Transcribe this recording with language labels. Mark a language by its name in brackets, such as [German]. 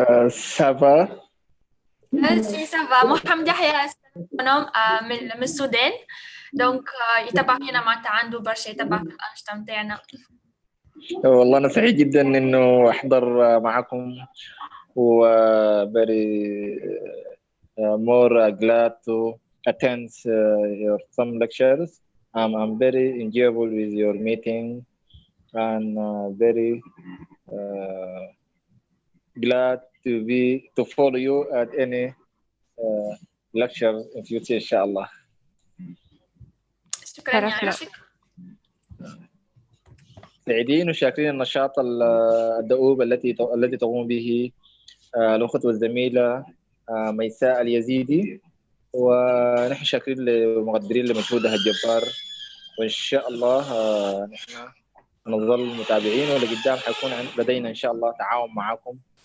[French] Ça va? [Arabic] سي سافا محمد يحيى من السودان دونك يتبع فينا معناتها عنده برشا يتبع في الأنشطة نتاعنا. والله أنا سعيد جدا إنه أحضر معكم و [English] very more glad to attend your some lectures. I'm very enjoyable with your meeting and very glad to follow you at any lecture in future [Arabic] إن شاء الله. شكرا يعيشك. سعيدين وشاكرين النشاط الدؤوب الذي تقوم به الأخت والزميلة ميساء اليزيدي ونحن شاكرين ومقدرين لمجهودها الجبار وإن شاء الله نحن نظل متابعين ولقدام حيكون لدينا إن شاء الله تعاون معكم